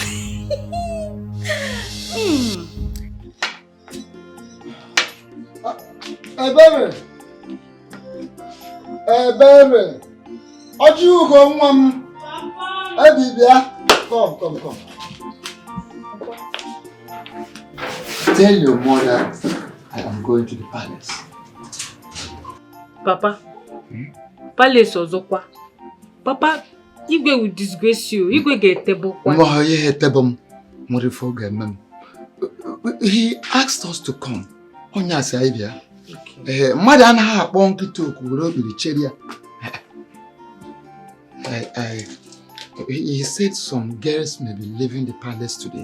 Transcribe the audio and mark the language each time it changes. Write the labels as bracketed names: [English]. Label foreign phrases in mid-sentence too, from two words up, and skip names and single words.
[English] Hey, baby. Hey, baby. Are you going, mom? Hey, baby. Come. Tell your mother I am going to the palace. Papa. Palace Ozokwa. Papa, Igwe will disgrace you. Igwe get table. He asked us to come. Madam ha bonki he said some girls may be leaving the palace today.